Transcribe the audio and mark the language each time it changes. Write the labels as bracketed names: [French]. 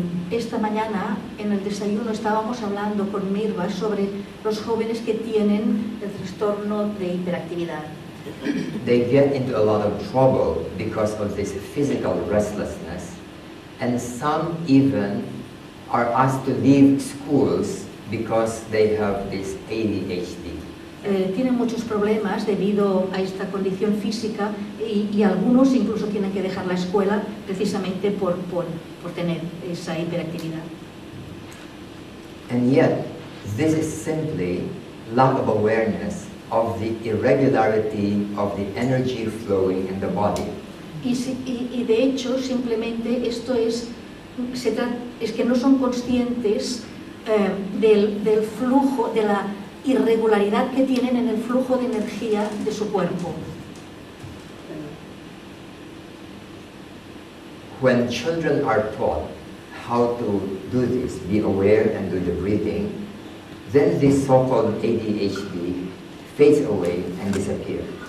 [Spanish] Esta mañana en el desayuno estábamos hablando con Mirva sobre los jóvenes que tienen el trastorno de hiperactividad. [English] They get into a lot of trouble because of this physical restlessness, and some even are asked to leave schools because they have this ADHD. [Spanish] Tienen muchos problemas debido a esta condición física y algunos incluso tienen que dejar la escuela precisamente por tener esa hiperactividad. [English] And yet, this is simply lack of awareness of the irregularity of the energy flowing in the body. [Spanish] Y de hecho, simplemente esto es que no son conscientes del flujo, de la irregularidad que tienen en el flujo de energía de su cuerpo. [English] When children are taught how to do this, be aware and do the breathing, then this so-called ADHD fades away and disappears.